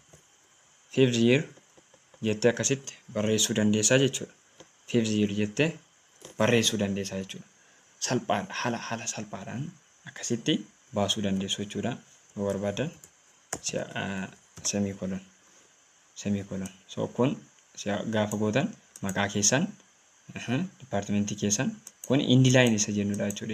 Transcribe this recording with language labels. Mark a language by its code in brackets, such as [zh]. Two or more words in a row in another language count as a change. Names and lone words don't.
[en] fifth year [om] jettee akkasitti barreessuu dandeessaa jechuudha. [en] Fifth year [om] jettee barreessuu dandeessa jechuudha. Salphaadha haala salphaadhaan akkasitti baasuu dandeessu jechuudha. Yoo barbaadan semicolon. So kun gaafa gootan maqaa keessan departmentii keessan kun inline isa jennudha jechuudha.